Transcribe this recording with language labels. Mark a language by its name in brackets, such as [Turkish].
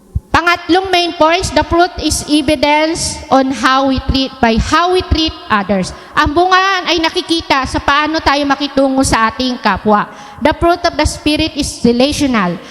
[English] Pangatlong main points, the fruit is evidence on how we treat others. [Filipino] Ang bunga ay nakikita sa paano tayo makitungo sa ating kapwa. [English] The fruit of the Spirit is relational.